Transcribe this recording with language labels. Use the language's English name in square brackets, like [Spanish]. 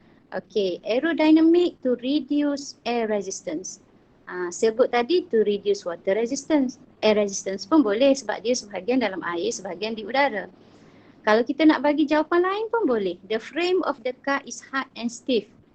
[English] Okay, aerodynamic to reduce air resistance. Sailboat tadi to reduce water resistance. [Malay] Air resistance pun boleh sebab dia sebahagian dalam air, sebahagian di udara. Kalau kita nak bagi jawapan lain pun boleh. [English] The frame of the car is hard and stiff.